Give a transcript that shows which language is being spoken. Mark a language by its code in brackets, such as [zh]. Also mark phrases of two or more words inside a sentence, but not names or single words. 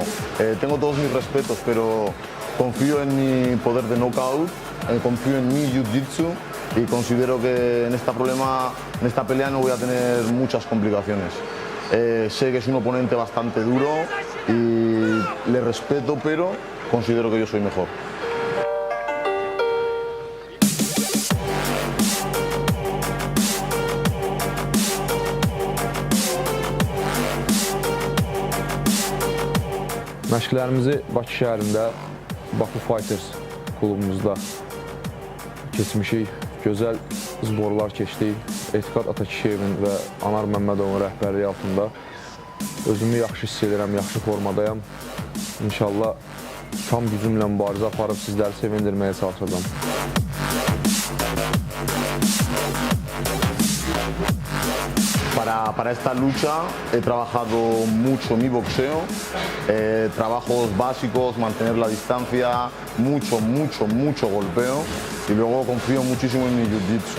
[es] Tengo todos mis respetos, pero confío en mi poder de knockout, confío en mi jiu-jitsu y considero que en esta pelea no voy a tener muchas complicaciones. Sé que es un oponente bastante duro y le respeto, pero considero que yo soy mejor. [az] Məşqlərimizi Bakı şəhərində, Baku Fighters klubumuzda keçmişik. Gözəl zborlar keçdik. Etiqad Atakişiyevin və Anar Məmmədovun rəhbərliyi altında özümü yaxşı hiss edirəm, yaxşı formadayam. İnşallah tam gücümlə mübarizə aparıb sizləri sevindirməyə çalışacağım. [es] Para esta lucha he trabajado mucho mi boxeo, trabajos básicos, mantener la distancia, mucho golpeo y luego confío muchísimo en mi jiu-jitsu.